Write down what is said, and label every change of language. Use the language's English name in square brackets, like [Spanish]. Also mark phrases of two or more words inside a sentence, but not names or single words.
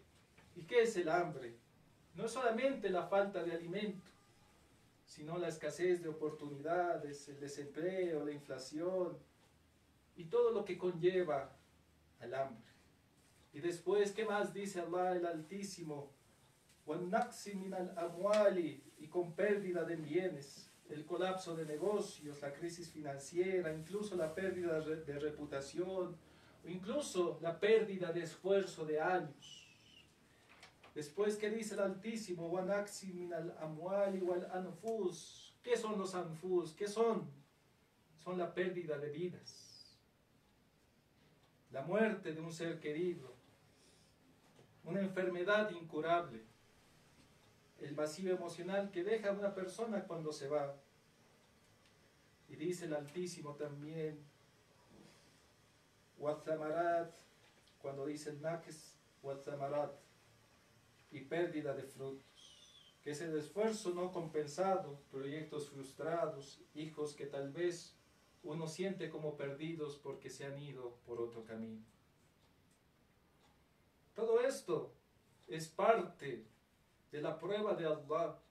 [Spanish] ¿Y qué es el hambre? No es solamente la falta de alimento, sino la escasez de oportunidades, el desempleo, la inflación y todo lo que conlleva al hambre. Y después, ¿qué más dice Allah el Altísimo? [Arabic] وَالنَّقْسِ مِنَ الْأَمْوَالِ, [Spanish] y con pérdida de bienes, el colapso de negocios, la crisis financiera, incluso la pérdida de reputación, o incluso la pérdida de esfuerzo de años. Después, ¿qué dice el Altísimo? [Arabic] وَنَقْسِ مِنَ الْأَمْوَالِ وَالْأَنْفُسِ. [Spanish] ¿Qué son los anfus? ¿Qué son? Son la pérdida de vidas, la muerte de un ser querido, una enfermedad incurable, el vacío emocional que deja a una persona cuando se va. Y dice el Altísimo también: وَالثَّمَرَاتِ, cuando dice el naqs, وَالثَّمَرَاتِ, y pérdida de frutos, que es el esfuerzo no compensado, proyectos frustrados, hijos que tal vez uno siente como perdidos porque se han ido por otro camino. Todo esto es parte de la prueba de Allah.